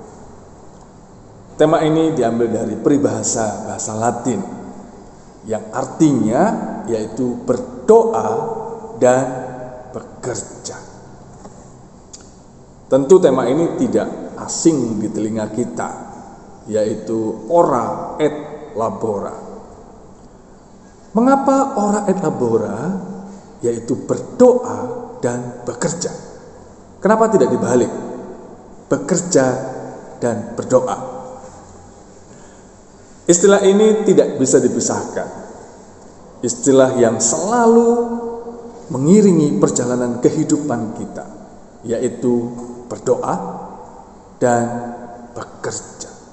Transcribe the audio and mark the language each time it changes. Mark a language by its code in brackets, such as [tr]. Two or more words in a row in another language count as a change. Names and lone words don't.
[id] Tema ini diambil dari peribahasa bahasa Latin yang artinya yaitu berdoa dan bekerja. Tentu tema ini tidak asing di telinga kita, yaitu [la] ora et labora. Mengapa ora et labora, [id] yaitu berdoa dan bekerja? Kenapa tidak dibalik? Bekerja dan berdoa. Istilah ini tidak bisa dipisahkan. Istilah yang selalu mengiringi perjalanan kehidupan kita, yaitu berdoa dan bekerja.